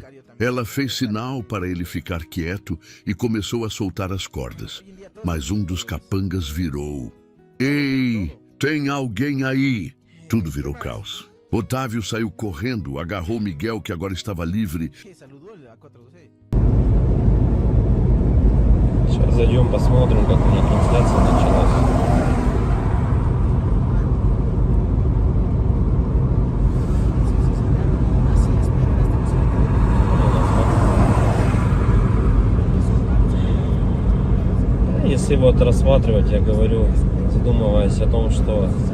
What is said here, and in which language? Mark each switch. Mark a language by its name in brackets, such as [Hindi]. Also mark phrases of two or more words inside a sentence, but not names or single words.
[Portuguese] Ela fez sinal para ele ficar quieto e começou a soltar as cordas. Mas um dos capangas virou. Ei, tem alguém aí? Tudo virou caos. Otávio saiu correndo, agarrou Miguel, que agora estava livre. [Russian] Сейчас зайдем, посмотрим, как у них трансляция началась. Если вот рассматривать, я говорю, задумываясь о том, что